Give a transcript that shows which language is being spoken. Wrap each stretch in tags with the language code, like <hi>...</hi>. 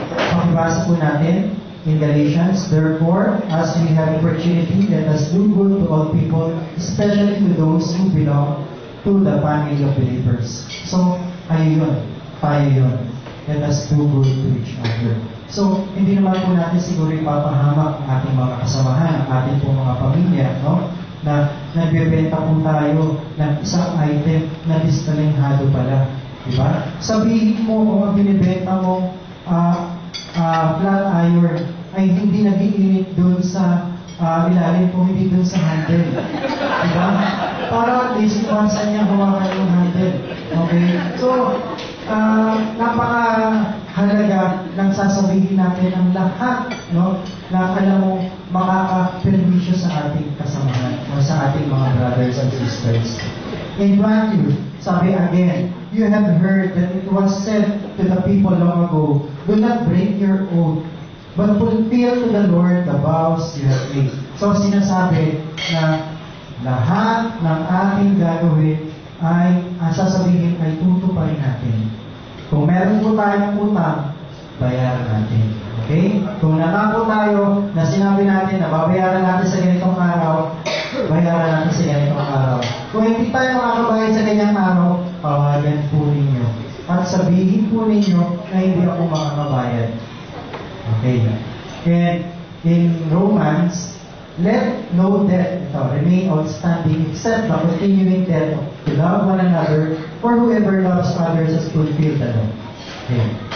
<tl>Pakibasa po natin</tl> <en>in Galatians, therefore, as we have opportunity, let us do good to all people, especially to those who belong to the family of believers. So,</en> <tl>tayo yun.</tl> <en>Let us do good to each other.</en> <tl>So, hindi naman po natin siguro ipapahamak ang ating mga kasamahan, ang ating po mga pamilya, no? Na nagbebenta po tayo ng isang item na distalinghado pala. Diba? Sabihin mo kung ang binibenta mo flat iron ay hindi nag-iinit doon sa ilalim kung hindi doon sa handle. Diba? Para at least iwansan niya hawakan yung handle. Okay? So, napakahalaga ng sasabihin natin ang lahat, no? Na alam mo, makaka-permisyo sa ating kasamahan o sa ating mga</tl> <en>brothers and sisters. In Matthew, sabi again, you have heard that it was said to the people long ago, do not break your oath, but fulfill to the Lord the vows you have made.</en> <tl>So sinasabi na lahat ng ating gagawin ay sasabihin ay tutuparin natin. Kung meron po tayong utang, bayaran natin. Okay? Kung nangako tayo na sinabi natin na babayaran natin sa ganitong araw, bayaran natin sa ganitong araw. Kung hindi tayo makakabayad sa ganyang araw, tawagan po ninyo. At sabihin po ninyo na hindi ako makakabayad. Okay.</tl> <en>And in Romans, let no debt remain outstanding except the continuing debt to love one another, for whoever loves others has fulfilled the law. Okay.</en>